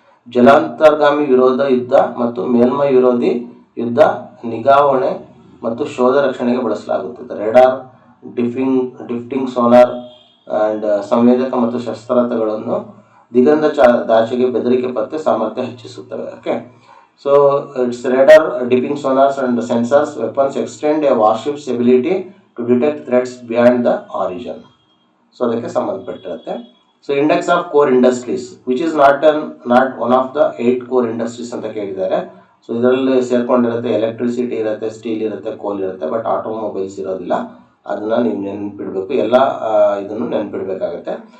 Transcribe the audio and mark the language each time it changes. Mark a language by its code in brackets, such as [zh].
[kn] ಜಲಾಂತರ್ಗಾಮಿ ವಿರೋಧ ಯುದ್ಧ ಮತ್ತು ಮೇಲ್ಮೈ ವಿರೋಧಿ ಯುದ್ಧ ನಿಗಾವಣೆ ಮತ್ತು ಶೋಧ ರಕ್ಷಣೆಗೆ ಬಳಸಲಾಗುತ್ತದೆ. ರೇಡಾರ್, ಡಿಫ್ಟಿಂಗ್ ಸೋನಾರ್ ಆ್ಯಂಡ್ ಸಂವೇದಕ ಮತ್ತು ಶಸ್ತ್ರಾಸ್ತ್ರಗಳನ್ನು ದಿಗಂಧದಾಚೆಗೆ ಬೆದರಿಕೆ ಪತ್ತೆ ಸಾಮರ್ಥ್ಯ ಹೆಚ್ಚಿಸುತ್ತವೆ. [en] Okay, so its radar, dipping sonars and sensors weapons extend a warship's ability to detect threats beyond the horizon. So [kn] ಅದಕ್ಕೆ ಸಂಬಂಧಪಟ್ಟಿರುತ್ತೆ. [en] so index of core industries which is not one of the 8 core industries [kn] ಅಂತ ಕೇಳಿದ್ದಾರೆ. So ಇದರಲ್ಲಿ ಸೇರ್ಕೊಂಡಿರುತ್ತೆ electricity ಇರುತ್ತೆ, steel ಇರುತ್ತೆ, ಕೋಲ್ ಇರುತ್ತೆ, but automobiles ಇರೋದಿಲ್ಲ. ಅದನ್ನು ನೀವು ನೆನ್ಪಿಡಬೇಕು, ಎಲ್ಲ ಇದನ್ನು ನೆನ್ಪಿಡಬೇಕಾಗತ್ತೆ.